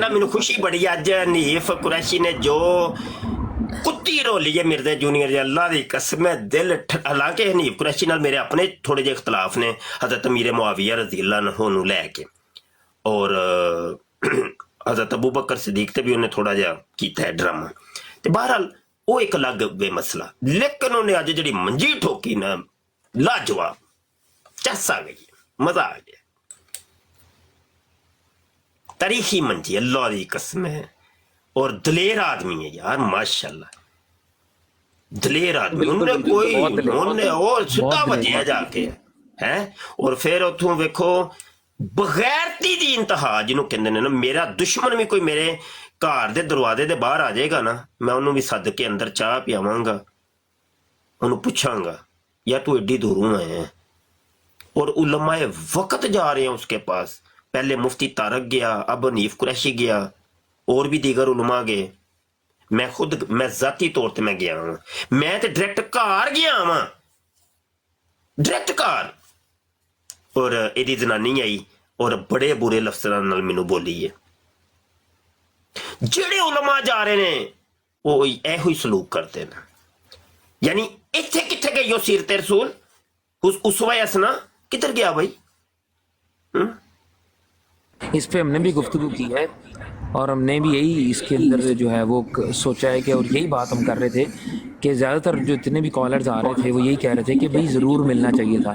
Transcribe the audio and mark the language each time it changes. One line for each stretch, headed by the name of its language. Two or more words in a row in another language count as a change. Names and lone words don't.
Punjabi: نا مینو خوشی بڑی، اج حنیف قریشی نے جو کتی رولی ہے مرزا جونیئر جی، اللہ دی قسم دل حالانکہ حنیف قریشی نال میرے اپنے تھوڑے جے اختلاف نے حضرت امیر معاویہ رضی اللہ عنہ نو لے کے، اور حضرت ابو بکر صدیق تے بھی انہیں تھوڑا جہا کیتا ہے ڈرامہ، تے
Urdu: بہرحال وہ ایک الگ بے مسئلہ،
Punjabi: لیکن انہیں اج جڑی منجی ٹھوکی نا لاجواب، چس آ گئی، مزہ آ گیا، تاریخی منجی، اللہ دی قسم ہے، اور دلیر آدمی ہے یار، ماشاءاللہ دلیر آدمی، انہیں کوئی انہیں اور ستا بچیا جا کے ہے، اور پھر اتوں ویکھو بغیرتی دی انتہا جنہوں کہندے نے نا، میرا دشمن بھی کوئی میرے گھر دے دروازے دے باہر آ جائے گا نا، میں انہوں بھی سد کے اندر چاہ پیاواں گا، انہوں پوچھاں گا یا تو ایڈی دوروں آئے ہیں،
Urdu: اور علماء وقت جا رہے ہیں اس کے پاس،
Punjabi: پہلے مفتی طارق گیا، اب حنیف قریشی گیا، اور بھی دیگر علماء گئے، ਮੈਂ ਜ਼ਾਤੀ ਤੌਰ ਤੇ ਮੈਂ ਗਿਆ ਹਾਂ, ਮੈਂ ਤੇ ਡਾਇਰੈਕਟ ਘਰ ਗਿਆ ਵਾਂ, ਡਾਇਰੈਕਟ ਘਰ, ਔਰ ਇਹਦੀ ਜਨਾਨੀ ਆਈ ਔਰ ਬੜੇ ਬੁਰੇ ਲਫ਼ਜ਼ਾਂ ਨਾਲ ਮੈਨੂੰ ਬੋਲੀ ਹੈ। ਜਿਹੜੇ ਉਲਮਾ ਜਾ ਰਹੇ ਨੇ ਉਹ ਇਹੋ ਹੀ ਸਲੂਕ ਕਰਦੇ ਨੇ। ਯਾਨੀ ਇੱਥੇ ਕਿੱਥੇ ਗਈ ਉਹ ਸੀਰਤ
Urdu: رسول، اسوہ حسنہ کدھر گیا بھائی? اس پہ ہم نے بھی گفتگو کی ہے اور ہم نے بھی یہی اس کے اندر جو ہے وہ سوچا ہے کہ، اور یہی بات ہم کر رہے تھے کہ زیادہ تر جو جتنے بھی کالرز آ رہے تھے وہ یہی کہہ رہے تھے کہ بھائی ضرور ملنا چاہیے تھا.